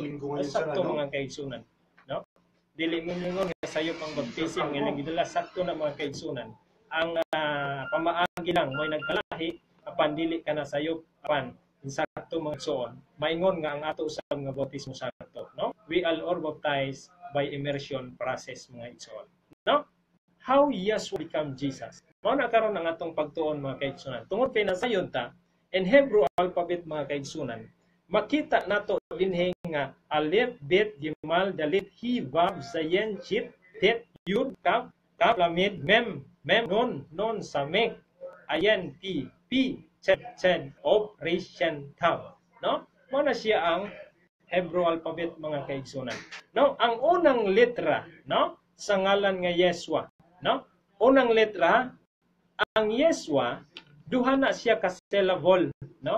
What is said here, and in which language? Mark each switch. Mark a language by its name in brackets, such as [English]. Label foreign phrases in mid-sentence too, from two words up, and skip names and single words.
[Cebuano] Sakto mga kaigsunan, no? Dili mo ningon nga sayop ang baptism nga gidala sakto na mga kaigsunan. Ang pamaagi lang mo'y nagkalahi apan dili ka na sayop apan sakto mga igsoon. Maingon nga ang ato usab nga baptismo sakto, no? [English] We all are baptized by immersion process [Cebuano] mga igsoon, no? [English] How Yahshua become Jesus. [Cebuano] Mao na karon ang atong pagtuon mga kaigsunan. Tungod kay nasayon ta [English] in Hebrew alphabet [Cebuano] mga kaigsunan, makita nato dinhi nga alef, bet, gimal, dalit, he, vav, zayin, chit, tet, yud, kaf, kaf, lamid, mem, nun, samek, ayan, pi, ched, of, reshen, taw. No? Mao na siya ang Hebrew alphabet mga kaigsunan. No? Ang unang letra, no, sa ngalan nga Yahshua, no? Unang letra, ang Yahshua, duha na siya ka syllable, no?